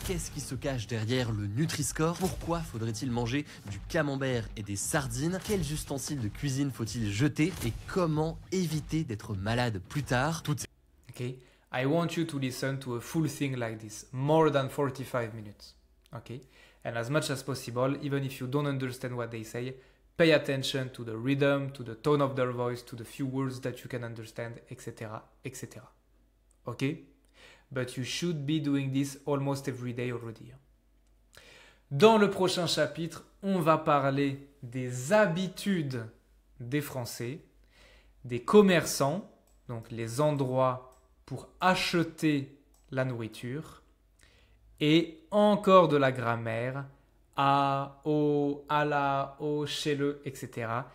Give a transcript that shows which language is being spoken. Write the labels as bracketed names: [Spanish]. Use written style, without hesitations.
[French] Qu'est-ce qui se cache derrière le Nutri-Score? Pourquoi faudrait-il manger du camembert et des sardines? Quels ustensiles de cuisine faut-il jeter? Et comment éviter d'être malade plus tard? [English] Okay, I want you to listen to a full thing like this, more than 45 minutes. Okay, and as much as possible, even if you don't understand what they say, pay attention to the rhythm, to the tone of their voice, to the few words that you can understand, etc., etc. Okay? But you should be doing this almost every day already. [French] Dans le prochain chapitre, on va parler des habitudes des Français, des commerçants, donc les endroits pour acheter la nourriture, et encore de la grammaire, à, au, à la, au, chez le, etc.